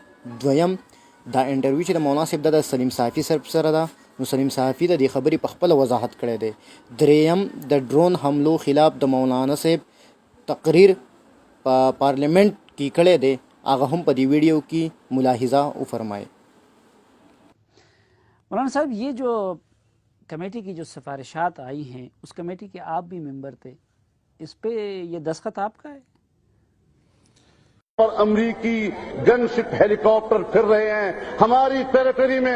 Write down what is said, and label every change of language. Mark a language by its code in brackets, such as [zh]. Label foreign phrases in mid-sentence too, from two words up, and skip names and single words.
[ps] دویم دا انټرویو چې د مولانا صاحب د سلیم صافي صاحب سره ده نو سلیم صافي د دې خبرې په خپله وضاحت کړی دی. دریم د ډرون حملو خلاف د مولانا صاحب تقریر په پارلیمنٹ کې کړی دی هغه هم په دې ویډیو کې ملاحظه وفرمایي. [ur] مولانا صاحب یہ جو کمیٹی کی جو سفارشات آئی ہیں اس کمیٹی کے آپ بھی ممبر تھے، اس پہ یہ دستخط آپ کا ہے؟ اور امریکی گن شپ ہیلی کاپٹر پھر رہے ہیں ہماری ٹیریٹری میں.